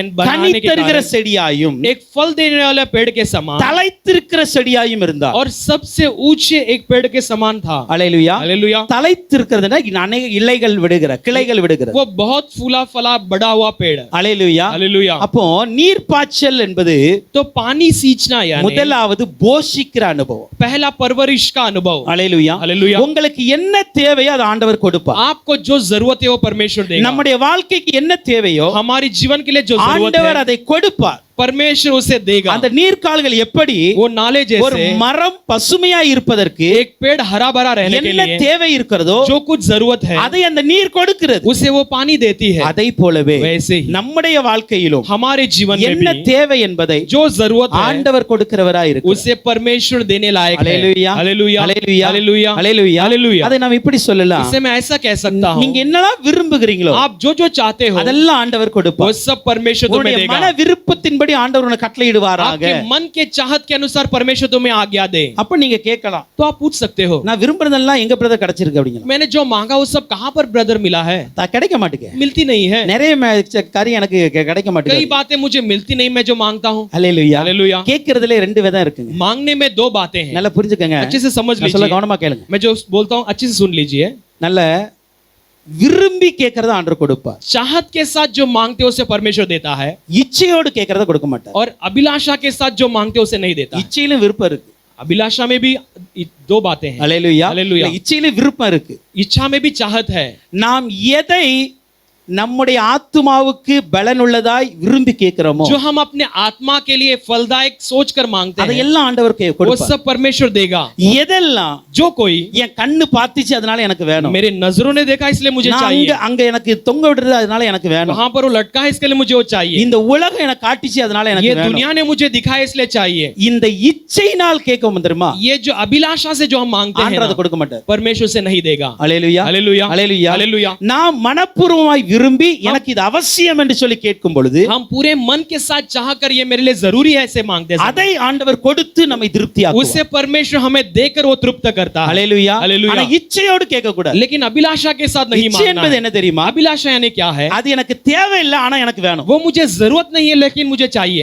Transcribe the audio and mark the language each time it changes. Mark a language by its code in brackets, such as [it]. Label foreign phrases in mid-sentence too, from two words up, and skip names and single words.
[ta] கனி [hi] बनाने के [ta] தருகிற [hi] कारण [ta] செடியாயும் [hi] एक फल देने वाले पेड़ के समान [ta] தலைத்திருக்கிற செடியாயும் இருந்தார் [hi] और सबसे ऊंचे एक पेड़ के समान था। [ta] அல்லேலூயா [hi] हालेलुया। [ta] தலைத்திருக்கிறதுனா அநேக இலைகள் விடுகிற கிளைகள் விடுகிற [hi] वो बहुत फूला फला बड़ा हुआ पेड़। [ta] அல்லேலூயா [hi] हालेलुया। [ta] அப்போ நீர்ப்பாய்ச்சல் என்பது [hi] तो पानी सींचना यानी [ta] முதலாவது போஷிக்கிற அனுபவம் [hi] पहला परवरिश का अनुभव। [ta] அல்லேலூயா [hi] हालेलुया। [ta] உங்களுக்கு என்ன தேவையோ அது ஆண்டவர் கொடுப்பார் [hi] आपको जो जरूरत है वो परमेश्वर देगा। [ta] நம்முடைய வாழ்க்கைக்கு என்ன தேவையோ [hi] हमारी जीवन के लिए जो जरूरत [ta] ஆண்டவர் [hi] है [ta] அதை கொடுப்பார் [hi] परमेश्वर उसे देगा। [ta] அந்த நீர்க்கால்கள் எப்படி [hi] वो नाले [ta] ஒரு [hi] जैसे [ta] மரம் பசுமையா இருப்பதற்கு [hi] एक पेड़ हरा भरा रहने के [ta] என்ன [hi] लिए [ta] தேவை இருக்கிறதோ [hi] जो कुछ जरूरत है [ta] அதை அந்த நீர் கொடுக்கிறது [hi] उसे वो पानी देती है। [ta] அதை போலவே [hi] वैसे ही [ta] நம்முடைய வாழ்க்கையிலும் [hi] हमारे जीवन में [ta] என்ன [hi] भी [ta] தேவை என்பதை [hi] जो जरूरत है [ta] ஆண்டவர் கொடுக்கிறவராய் இருக்கிறார் [hi] उसे परमेश्वर देने लायक है। [ta] அல்லேலூயா [hi] हालेलुया। [ta] அல்லேலூயா [hi] हालेलुया। [ta] அல்லேலூயா [hi] हालेलुया। [ta] அதை நாம் இப்படி சொல்லலாம் [hi] इसे मैं ऐसा कह सकता हूँ, [ta] நீங்க என்னலாம் விரும்புகிறீங்களோ [hi] आप जो जो चाहते हो [ta] அதெல்லாம் ஆண்டவர் [hi] वो [ta] கொடுப்பார் [hi] सब परमेश्वर तुम्हें [ta] உங்களுடைய மன [hi] देगा। [ta] விருப்பத்தின்படி ஆண்டவர் உனக்கு கட்டளையிடுவாராக [hi] आपके मन के चाहत के अनुसार परमेश्वर तुम्हें आज्ञा दे। [ta] அப்ப நீங்க கேட்கலாம் [hi] तो आप पूछ सकते हो, [ta] நான் விரும்புறதெல்லாம் எங்க பிரதர் கிடைச்சிருக்கு அப்படிங்க [hi] मैंने जो मांगा वो सब कहाँ पर ब्रदर मिला है? [ta] கிடைக்க மாட்டேங்க [hi] मिलती नहीं है। [ta] நிறைய காரியம் எனக்கு கிடைக்க [hi] कई [ta] மாட்டேங்குது [hi] बातें मुझे मिलती नहीं मैं जो मांगता हूँ। [ta] அல்லேலூயா [hi] हालेलुया। [ta] கேட்கறதுல ரெண்டு விதம் இருக்குங்க [hi] मांगने में दो बातें हैं, [ta] நல்லா புரிஞ்சுக்கங்க [hi] अच्छे से समझ [ta] நான் சொல்ல [hi] लीजिए। [ta] கவனமா கேளுங்க [hi] मैं जो बोलता हूँ अच्छे से सुन लीजिए। [ta] நல்ல விரும்பி கேட்கறத ஆண்டவர் கொடுப்பார் [hi] चाहत के साथ जो मांगते हो उसे परमेश्वर देता है, [ta] இச்சையோடு கேட்கறத கொடுக்க மாட்டார் [hi] और अभिलाषा के साथ जो मांगते हो उसे नहीं देता। [ta] இச்சையிலும் விருப்பம் இருக்கு [hi] अभिलाषा में भी दो बातें हैं। [ta] அல்லேலூயா அல்லேலூயா। இச்சையிலும் விருப்பம் இருக்கு [hi] इच्छा में भी चाहत है। [ta] நாம் எதை நம்முடைய ஆத்துமாவுக்கு பலனுள்ளதாய் விரும்பி கேட்கிறோமோ [hi] जो हम अपने आत्मा के लिए फलदायक सोच कर मांगते हैं [ta] அதையெல்லாம் ஆண்டவர் [hi] वो [ta] கொடுப்பார். [hi] सब परमेश्वर देगा। [ta] எதெல்லாம் [hi] जो कोई [ta] என் கண்ணு பார்த்துச்சு அதனால எனக்கு வேணும், [hi] मेरे नजरों ने देखा इसलिए मुझे [ta] நான் [hi] चाहिए, [ta] அங்க எனக்கு தொங்க விடுறது அதனால எனக்கு வேணும், [hi] वहां पर वो लटका है इसके लिए मुझे वो चाहिए, [ta] இந்த உலகம் எனக்கு காட்டிச்சு அதனால [hi] ये [ta] எனக்கு வேணும். [hi] दुनिया ने मुझे दिखाया इसलिए चाहिए। [ta] இந்த இச்சையினால் கேட்கவும் தெரியுமா, [hi] ये जो अभिलाषा से जो हम मांगते हैं [ta] ஆண்டவர் [hi] ना, [ta] அதை கொடுக்க மாட்டார். [hi] परमेश्वर से नहीं देगा। [ta] அல்லேலூயா [hi] हालेलुया [ta] அல்லேலூயா. [hi] हालेलुया। [ta] நான் மனப்பூர்வமாய் விரும்பி எனக்கு இது அவசியம் என்று சொல்லி கேட்கும் பொழுது [hi] हम पूरे मन के साथ चाह कर ये मेरे लिए जरूरी है ऐसे मांगते हैं, [ta] அதை ஆண்டவர் கொடுத்து நம்மை திருப்தியாக்குவார். [hi] उससे परमेश्वर हमें देकर वो तृप्त करता है। [ta] அல்லேலூயா. [hi] हालेलुया। [ta] ஆனா இச்சையோடு கேட்க கூடாது. [hi] लेकिन अभिलाषा के साथ नहीं [ta] இச்சை [hi] मांगना [ta] என்பது [hi] है। [ta] என்ன தெரியுமா, [hi] अभिलाषा यानी क्या है? [ta] அது எனக்கு தேவையில்லை ஆனா எனக்கு வேணும், [hi] वो मुझे जरूरत नहीं है लेकिन मुझे चाहिए,